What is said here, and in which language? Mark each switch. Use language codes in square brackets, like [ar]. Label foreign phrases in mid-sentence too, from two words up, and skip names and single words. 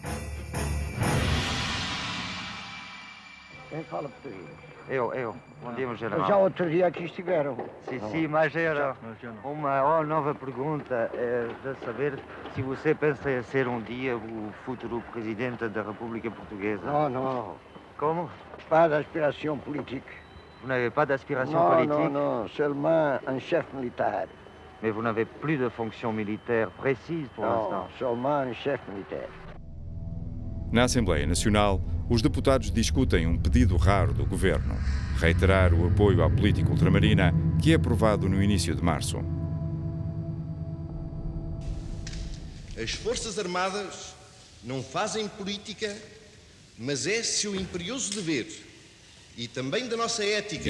[pt] Quem fala português? Eu. Bom dia, meu general. Já outro dia aqui estiveram. Sim, mas era uma nova pergunta de saber se você pensa em ser um dia o futuro presidente da República Portuguesa. [fr] Non. [pt] Como? [fr] Pas d'aspiration politique. Vous n'avez pas d'aspiration Non, politique? non. Seulement un chef militaire. Mais vous n'avez plus de fonction militaire précise pour l'instant. Non, seulement un chef militaire. [pt] Na Assembleia Nacional, os deputados discutem um pedido raro do governo: reiterar o apoio à política ultramarina, que é aprovado no início de março. As Forças Armadas não fazem política, mas é seu imperioso dever, e também da nossa ética.